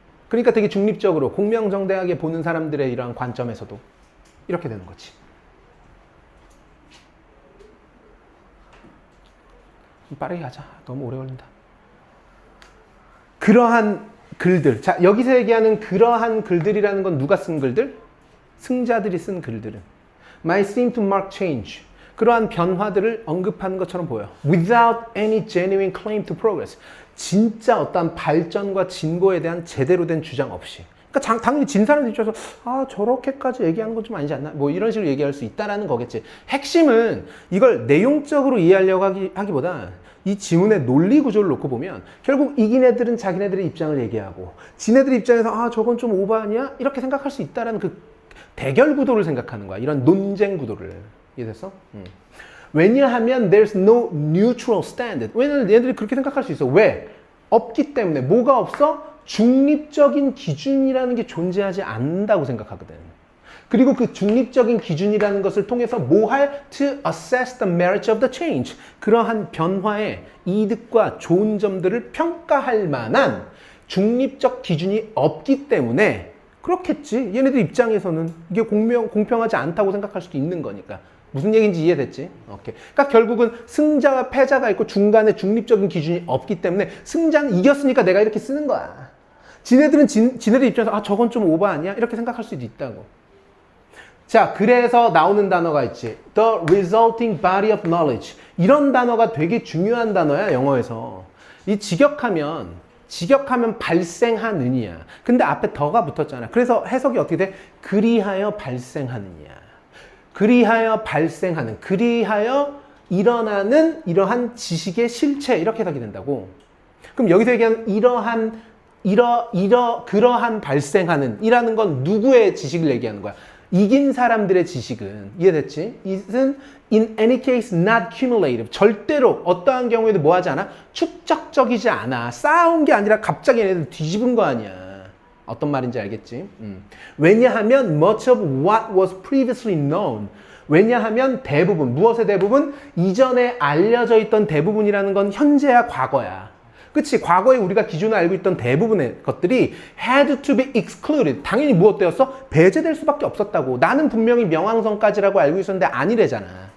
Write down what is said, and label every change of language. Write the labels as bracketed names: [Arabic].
[Korean] 그러니까 되게 중립적으로 공명정대하게 보는 사람들의 이러한 관점에서도 이렇게 되는 거지. 좀 빠르게 가자. 너무 오래 걸린다. 그러한 글들. 자, 여기서 얘기하는 그러한 글들이라는 건 누가 쓴 글들? 승자들이 쓴 글들은 [English] might seem to mark change. [Korean] 그러한 변화들을 언급하는 것처럼 보여. [English] Without any genuine claim to progress. [Korean] 진짜 어떠한 발전과 진보에 대한 제대로 된 주장 없이. 그러니까 당연히 진 사람 입장에서 아 저렇게까지 얘기하는 건 좀 아니지 않나? 뭐 이런 식으로 얘기할 수 있다라는 거겠지. 핵심은 이걸 내용적으로 이해하려고 하기보다 이 지문의 논리 구조를 놓고 보면 결국 이긴 애들은 자기네들의 입장을 얘기하고 지네들 입장에서 아 저건 좀 오버 아니야? 이렇게 생각할 수 있다라는 그 대결 구도를 생각하는 거야. 이런 논쟁 구도를. 이해됐어? 왜냐하면 [English] there's no neutral standard. [Korean] 왜냐면 얘네들이 그렇게 생각할 수 있어. 왜? 없기 때문에. 뭐가 없어? 중립적인 기준이라는 게 존재하지 않는다고 생각하거든. 그리고 그 중립적인 기준이라는 것을 통해서 뭐 할? [English] To assess the merits of the change. [Korean] 그러한 변화의 이득과 좋은 점들을 평가할 만한 중립적 기준이 없기 때문에 그렇겠지. 얘네들 입장에서는 이게 공평하지 않다고 생각할 수도 있는 거니까. 무슨 얘기인지 이해됐지? 오케이. 그러니까 결국은 승자와 패자가 있고 중간에 중립적인 기준이 없기 때문에 승자는 이겼으니까 내가 이렇게 쓰는 거야. 지네들은 지네들 입장에서 아 저건 좀 오버 아니야? 이렇게 생각할 수도 있다고. 자, 그래서 나오는 단어가 있지. [English] The resulting body of knowledge. [Korean] 이런 단어가 되게 중요한 단어야, 영어에서. 이 직역하면 발생하느냐. 근데 앞에 더가 붙었잖아. 그래서 해석이 어떻게 돼? 그리하여 발생하느냐. 그리하여 발생하는, 그리하여 일어나는 이러한 지식의 실체, 이렇게 해석이 된다고. 그럼 여기서 얘기하는 그러한 발생하는 이라는 건 누구의 지식을 얘기하는 거야? 이긴 사람들의 지식은, 이해됐지? [English] It은 in any case not cumulative. [Korean] 절대로 어떠한 경우에도 뭐 하지 않아? 축적적이지 않아. 쌓아온 게 아니라 갑자기 얘네들 뒤집은 거 아니야. 어떤 말인지 알겠지? 왜냐하면 [English] much of what was previously known. [Korean] 왜냐하면 대부분, 무엇의 대부분? 이전에 알려져 있던 대부분이라는 건 현재야 과거야. 그치? 과거에 우리가 기준을 알고 있던 대부분의 것들이 [English] had to be excluded. [Korean] 당연히 무엇되었어? 배제될 수밖에 없었다고. 나는 분명히 명왕성까지라고 알고 있었는데 아니래잖아.